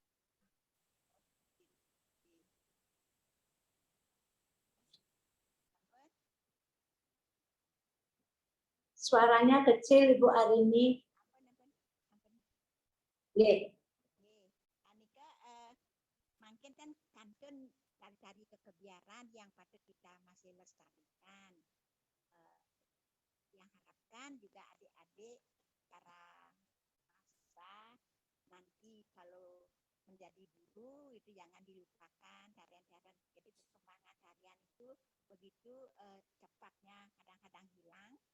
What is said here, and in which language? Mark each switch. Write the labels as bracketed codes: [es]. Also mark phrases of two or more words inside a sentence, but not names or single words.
[id] Suaranya kecil Ibu Arini. Ye. Anika mungkin kan kantun tari-tari kekebiaran yang patut kita masih lestarikan. Yang harapkan juga adik-adik para mahasiswa nanti kalau jadi dulu itu jangan dilupakan tarian-tarian. Jadi perkembangan tarian itu begitu cepatnya kadang-kadang hilang.